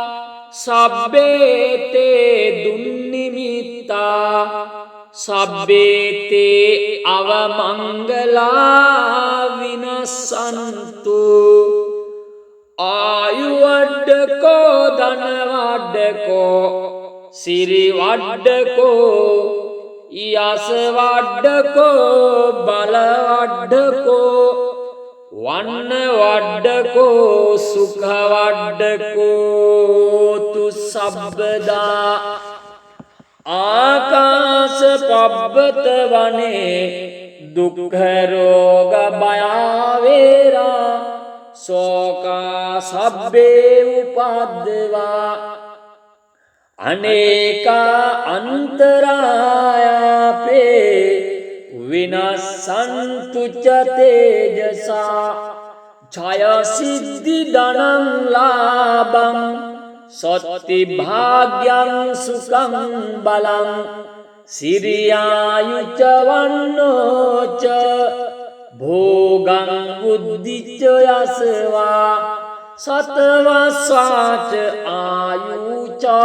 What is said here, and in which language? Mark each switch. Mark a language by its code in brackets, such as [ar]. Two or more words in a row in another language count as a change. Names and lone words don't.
[pi] සබ්බේතේ දුන්නිමිත්තා සබ්බේතේ අවමංගලා විනස්සන්තු ආයුවඩ්ඩකෝ ධනවඩ්ඩකෝ සිරිවඩ්ඩකෝ යස වඩ්ඩකෝ බලවඩ්ඩකෝ වන්න වඩ්ඩකෝ සුඛ වඩ්ඩකෝ තු සබ්බදා ආකාශ පබ්බත වනේ දුක්ඛ රෝග භය වේරා සෝකා සබ්බේ උපද්දවා අනේකා අන්තරායාපේ විනස්සන්තු ච තේජසා ඡය සිද්ධි ධනං ලාභං සොත්ති භාග්‍යං සුඛං බලං සිරියායුච වන්නෝච භෝගං බුද්ධිච යසවා සතවස්වාච ආයුච